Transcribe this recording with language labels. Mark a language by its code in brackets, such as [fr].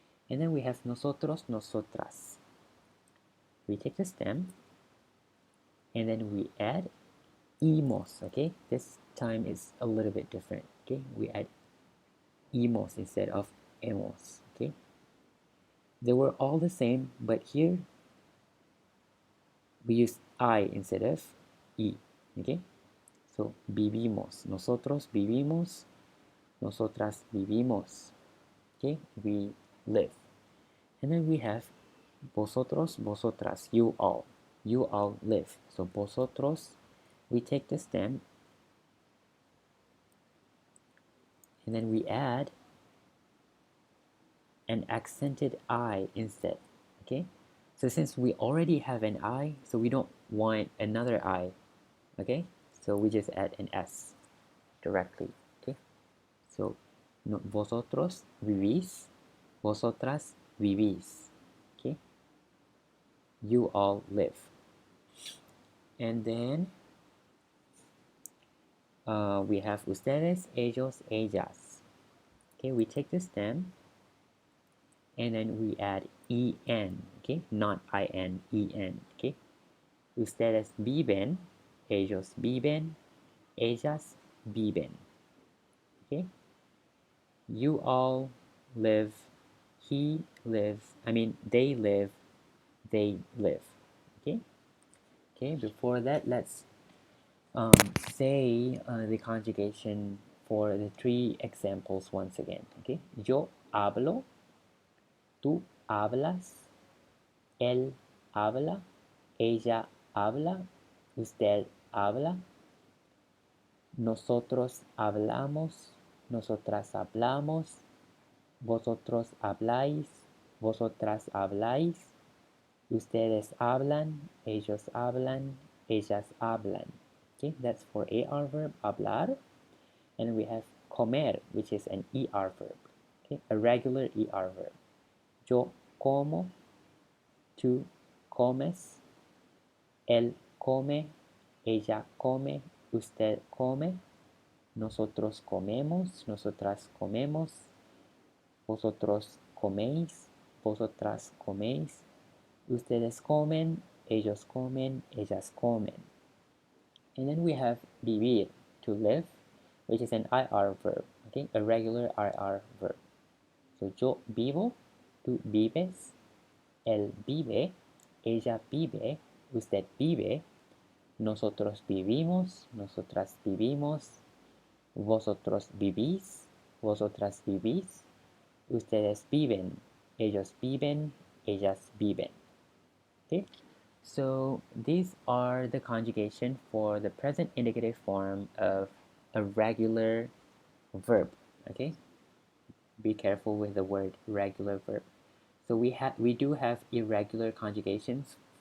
[en] And then we have nosotros, nosotras. We take the stem and then we add imos. Okay, this time is a little bit different. Okay, we add imos instead of hemos. Okay, they were all the same, but here we use I instead of e. [es] Okay, so vivimos, nosotros vivimos, nosotras vivimos. [en] Okay, we live. And then we have vosotros, vosotras, you all live. So vosotros, we take the stem and then we add an accented I instead. Okay, so since we already have an I, so we don't want another I. Okay, so we just add an S directly. [es] Okay, so vosotros vivís, vosotras vivís. [en] Okay, you all live. And then we have ustedes, ellos, ellas. Okay, we take the stem and then we add en. Okay, not in, en. [es] Okay, ustedes viven, ellos viven, ellas viven. [en] Okay, you all live, he lives, they live, they live. Okay, okay. Before that, let's say the conjugation for the three examples once again. [es] Okay, yo hablo, tú hablas, él habla, ella habla, usted habla, nosotros hablamos, nosotras hablamos, vosotros habláis, vosotras habláis, ustedes hablan, ellos hablan, ellas hablan. [en] Okay, that's for AR verb, hablar. And we have comer, which is an ER verb. Okay, a regular ER verb. [es] Yo como, tú comes, él come, ella come, usted come, nosotros comemos, nosotras comemos, vosotros coméis, vosotras coméis, ustedes comen, ellos comen, ellas comen. [en] And then we have [es] vivir. [en] to live, which is an IR verb, okay, a regular IR verb. [es] So yo vivo, tú vives, él vive, ella vive, usted vive, nosotros vivimos, nosotras vivimos, vosotros vivís, vosotras vivís, ustedes viven, ellos viven, ellas viven. [en] Okay, so these are the conjugation for the present indicative form of a regular verb. Okay, be careful with the word regular verb. So we do have irregular conjugations.